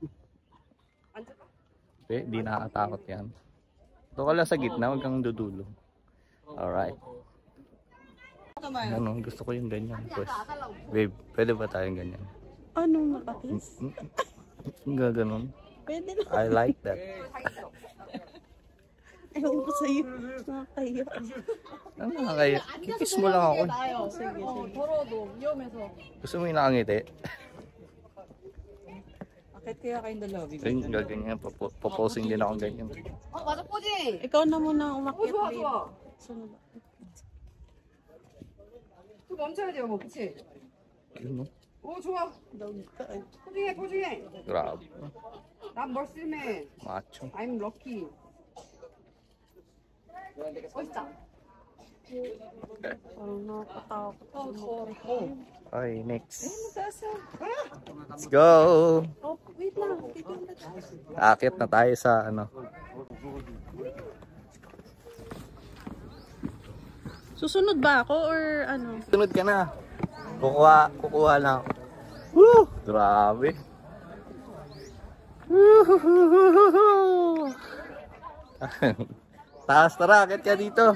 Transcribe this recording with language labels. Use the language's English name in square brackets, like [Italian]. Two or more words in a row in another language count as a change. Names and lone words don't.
[Filipino] Okay, di nakakatakot yan. Ito ka lang sa gitna, huwag kang dudulo. Alright. Ano, gusto ko yung ganyan. Pues, babe, pwede ba tayong ganyan? Anong nakakis? Gaganon. Pwede na. [English] I like that. [Filipino] Ewan ko sa'yo. Nakakaya. Ano nakakaya? Kikis mo lang ako. Sige, sige. Gusto mo yung nakangiti? Bakit kaya kayong dalawa? Ayun, gaganyan. Poposing din ako ganyan. Ikaw na muna umakyat, babe. Sunod. [Korean] 또 멈춰야 돼요, 뭐, 그치? [Filipino] Ayun, no? [Korean] 오, 좋아. 포징해, 포징해. [Filipino] Grabe. [Korean] 난 멀스맨. Macho. [English] I'm lucky. [Korean] 멋있다. [Filipino] Parang nakatakot. [English] Okay, next. Let's go! [Filipino] Oh, wait lang. Dito na. Akit na tayo sa ano. Susunod ba ako or ano? Sunod ka na. Kukuha lang. Woo! Grabe. Taas, tara, akit ka dito.